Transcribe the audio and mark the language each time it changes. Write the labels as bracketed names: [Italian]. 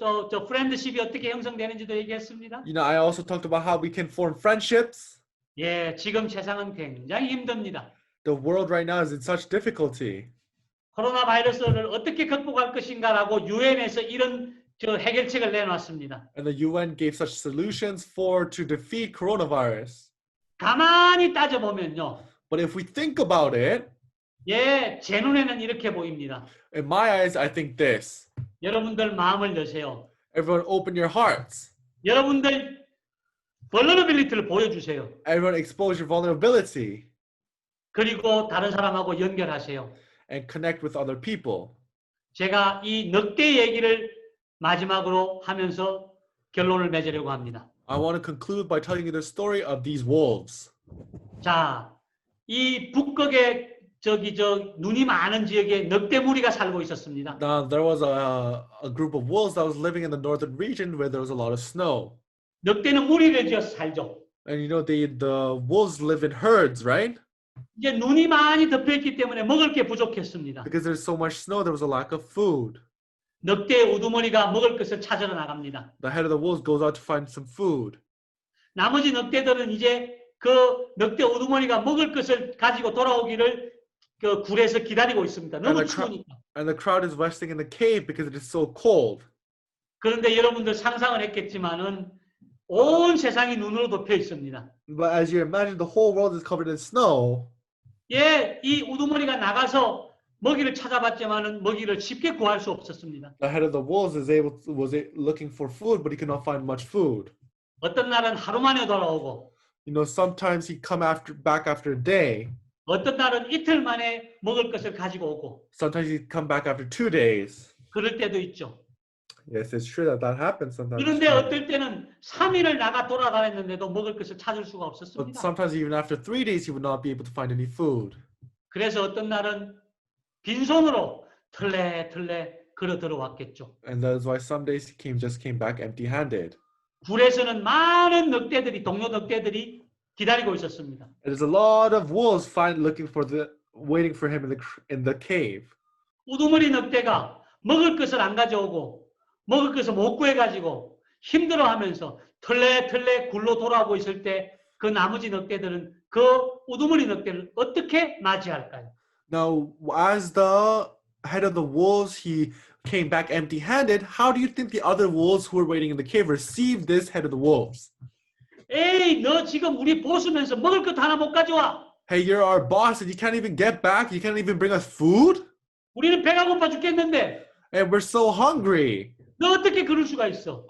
[Korean] 저 프렌드십이 어떻게 형성되는지도 얘기했습니다. [English] I also talked about how we can form friendships. [Korean] 예, 지금 세상은 굉장히 힘듭니다. [English] The world right now is in such difficulty. [Korean] 코로나 바이러스를 어떻게 극복할 것인가라고 유엔에서 이런 해결책을 내놨습니다. [English] And the UN gave such solutions to defeat coronavirus. [Korean] 가만히 따져보면요. [English] But if we think about it, [Korean] 예, 제 눈에는 이렇게 보입니다. [English] in my eyes, I think this. [Korean] 여러분들 마음을 여세요. [English] Everyone open your hearts. [Korean] 여러분들 vulnerability를 보여주세요. [English] Everyone expose your vulnerability. [Korean] 그리고 다른 사람하고 연결하세요. [English] And connect with other people. [Korean] 제가 이 늑대 얘기를 마지막으로 하면서 결론을 맺으려고 합니다. [English] I want to conclude by telling you the story of these wolves. [Korean] 자, 이 북극의 눈이 많은 지역에 늑대 무리가 살고 있었습니다. [English] Now, there was a group of wolves that was living in the northern region where there was a lot of snow. [Korean] 늑대는 무리를 지어서 살죠. [English] And the wolves live in herds, right? [Korean] 이제 눈이 많이 덮여있기 때문에 먹을 게 부족했습니다. [English] Because there's so much snow, there was a lack of food. [Korean] 늑대 우두머리가 먹을 것을 찾으러 나갑니다. [English] The head of the wolves goes out to find some food. [Korean] 나머지 늑대들은 이제 그 늑대 우두머리가 먹을 것을 가지고 돌아오기를 그 굴에서 기다리고 있습니다. 너무 추우니까. [English] And the crowd is resting in the cave because it is so cold. [Korean] 그런데 여러분들 상상을 했겠지만은 온 세상이 눈으로 덮여 있습니다. [English] But as you imagine, the whole world is covered in snow. [Korean] 예, 이 우두머리가 나가서 먹이를 찾아봤지만은 먹이를 쉽게 구할 수 없었습니다. [English] The head of the wolves was looking for food, but he could not find much food. [Korean] 어떤 날은 하루 만에 돌아오고, [English] Sometimes he'd come back after a day. [Korean] 어떤 날은 이틀 만에 먹을 것을 가지고 오고, [English] Sometimes he'd come back after 2 days. [Korean] 그럴 때도 있죠. [English] Yes, it's true that that happens sometimes. [Korean] 그런데 어떨 때는 3일을 나가 돌아다녔는데도 먹을 것을 찾을 수가 [English] But [Korean] 없었습니다. [English] sometimes even after 3 days, he would not be able to find any food. [Korean] 그래서 어떤 날은 빈손으로 털레털레 걸어 들어왔겠죠. [English] And that's why some days he just came back empty-handed. [Korean] 굴에서는 많은 늑대들이 동료 늑대들이 기다리고 있었습니다. [English] And there's a lot of wolves waiting for him in the cave. [Korean] 우두머리 늑대가 먹을 것을 안 가져오고 먹을 것을 못 구해가지고 힘들어하면서 털레털레 굴로 돌아오고 있을 때 그 나머지 늑대들은 그 우두머리 늑대를 어떻게 맞이할까요? [English] Now, as the head of the wolves, he came back empty-handed. How do you think the other wolves who were waiting in the cave received this head of the wolves? [Korean] 에이, 너 지금 우리 보수면서 먹을 것 하나 못 가져와. [English] Hey, you're our boss and you can't even get back. You can't even bring us food? [Korean] 우리는 배가 고파 죽겠는데 [English] And we're so hungry. [Korean] 너 어떻게 그럴 수가 있어?